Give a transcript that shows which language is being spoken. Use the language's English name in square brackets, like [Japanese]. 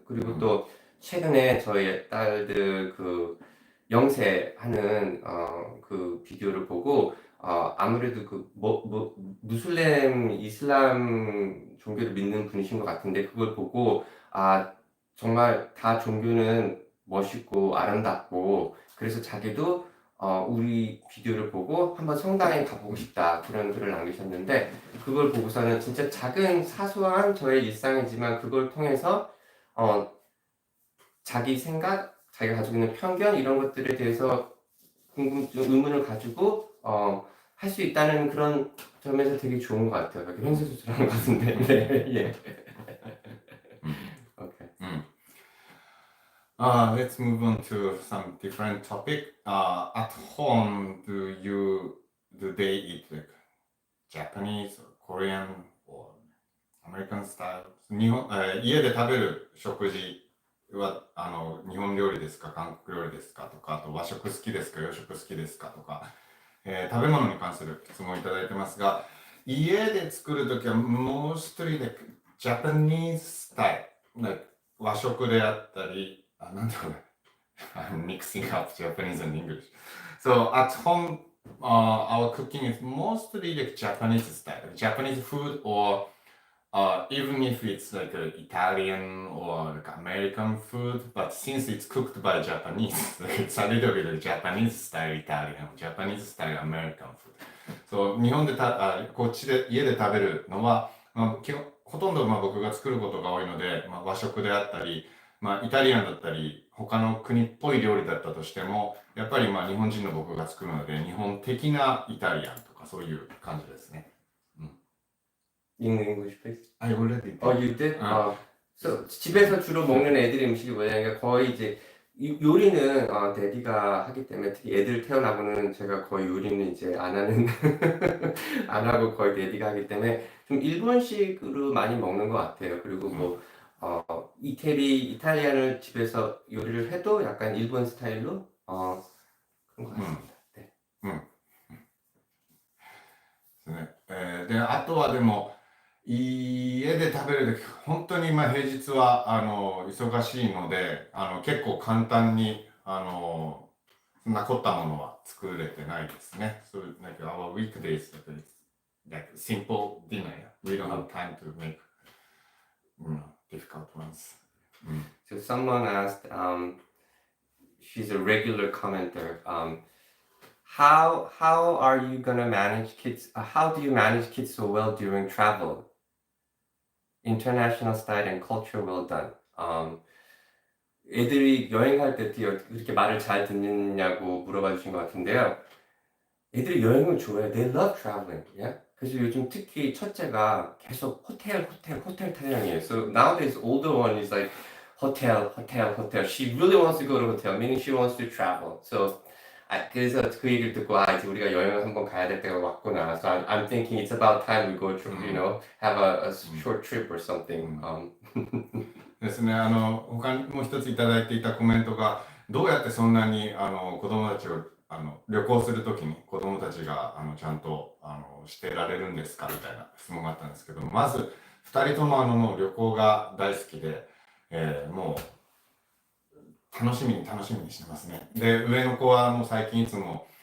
[Korean] 그리고 또 최근에 저희 딸들 그 영세하는 그 비디오를 보고 아무래도 그 무슬림 이슬람 종교를 믿는 분이신 것 같은데 그걸 보고 정말 다 종교는 멋있고 아름답고 그래서 자기도 우리 비디오를 보고 한번 성당에 가보고 싶다 그런 글을 남기셨는데 그걸 보고서는 진짜 작은 사소한 저의 일상이지만 그걸 통해서 자기 생각, 자기가 가지고 있는 편견 이런 것들에 대해서 궁금증, 의문을 가지고 할 수 있다는 그런 점에서 되게 좋은 것 같아요. 이렇게 횡설수설하는 것 같은데. 네, 예. [English] Okay. Let's move on to some different topic. At home, do they eat like Japanese or Korean or American style? [Japanese] 家で食べる食事は日本料理ですか、韓国料理ですかとか、あと和食好きですか、洋食好きですかとか、食べ物に関する質問をいただいてますが、家で作るときは [English] mostly like Japanese style、 like [Japanese] 和食であったり、なんだろうね。 [English] I'm mixing up Japanese and English. So at home, our cooking is mostly like Japanese style, like Japanese food or even if it's like Italian or like American food, but since it's cooked by Japanese, it's a little bit of Japanese style Italian, Japanese style American food. [Japanese] So 日本でこっちで家で食べるのは、ほとんど僕が作ることが多いので、和食であったり、イタリアンだったり、他の国っぽい料理だったとしても、やっぱり日本人の僕が作るので、日本的なイタリアンとかそういう感じですね。 [English] In English, please. I already did. You did? [Korean] So, 집에서 주로 먹는 애들 음식이 뭐냐면 거의 이제 요리는 데디가 하기 때문에 특히 애들 태어나고는 제가 거의 요리는 이제 안 하는 안 하고 거의 데디가 하기 때문에 좀 일본식으로 많이 먹는 것 같아요. 그리고 뭐 이탈리안을 집에서 요리를 해도 약간 일본 스타일로 그런 것 같습니다. 네. [Japanese] ですね。で、あとはでも、家で食べるとき、本当に平日は忙しいので、結構簡単にそんな凝ったものは作れてないですね。 [English] So like our weekdays, like simple dinner. We don't have time to make difficult ones. So someone asked, she's a regular commenter. How are you gonna manage kids? How do you manage kids so well during travel? International style and culture well done. [Korean] 애들이 여행할 때 그렇게 말을 잘 듣느냐고 물어봐 주신 것 같은데요. 애들이 여행을 좋아해요. [English] They love traveling. Yeah? [Korean] 그래서 요즘 특히 첫째가 계속 호텔 타령이에요. [English] So nowadays older one is like hotel. She really wants to go to hotel, meaning she wants to travel. [Korean] So 그래서 그 얘기를 듣고 이제 우리가 여행을 한번 가야 될 때가 왔구나. [English] So I'm thinking it's about time we go to, have a short trip or something. [Japanese] ですね。他にもう一ついただいていたコメントが、どうやってそんなに子供たちを旅行するときに子供たちがちゃんとしてられるんですかみたいな質問があったんですけど、まず2人とももう旅行が大好きで、もう楽しみにしてますね。で、上の子はもう最近いつも